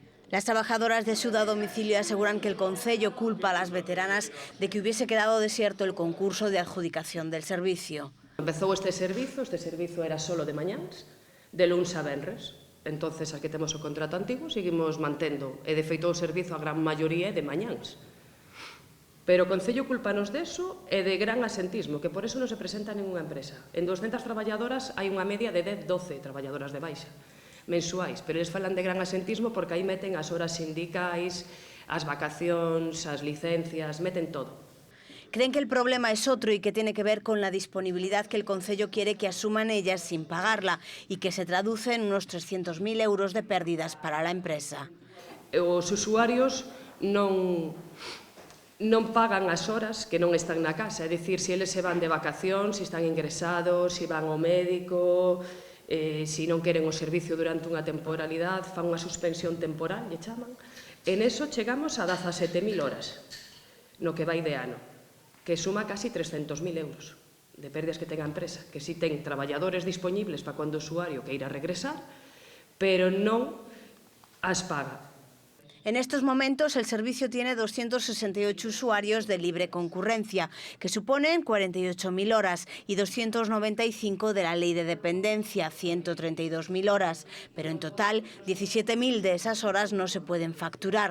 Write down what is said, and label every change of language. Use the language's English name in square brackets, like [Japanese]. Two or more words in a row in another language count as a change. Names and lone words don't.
[Spanish] Las trabajadoras de Axuda a Domicilio aseguran que el concello culpa a las veteranas de que hubiese quedado desierto el concurso de adjudicación del servicio. [Galician] Empezou este servizo era solo de mañáns, de luns a venres. Entonces, as que temos o contrato antigo, seguimos mantendo. E, de feito, o servizo a gran maioría é de mañáns. Pero o Concello culpanos deso e de gran asentismo, que por eso non se presenta ninguna empresa. En 200 traballadoras hai unha media de 10-12 traballadoras de baixa mensuais, pero eles falan de gran asentismo porque aí meten as horas sindicais, as vacacións, as licencias, meten todo. [Spanish] Creen que el problema es otro y que tiene que ver con la disponibilidad que el concello quiere que asuman ellas sin pagarla y que se traduce en unos 300.000 euros de pérdidas para la empresa. [Galician] Os usuarios non pagan as horas que non están na casa, é dicir, se eles se van de vacacións, se están ingresados, se van ao médico, se non queren o servicio durante unha temporalidade, fan unha suspensión temporal, lle chaman. En eso chegamos a 17.000 horas, no que vai de ano, que suma casi 300.000 euros de pérdidas que ten a empresa, que si ten traballadores disponibles para cando o usuario queira regresar, pero non as paga. [Spanish] En estos momentos el servicio tiene 268 usuarios de libre concurrencia, que suponen 48.000 horas, y 295 de la ley de dependencia, 132.000 horas. Pero en total, 17.000 de esas horas no se pueden facturar.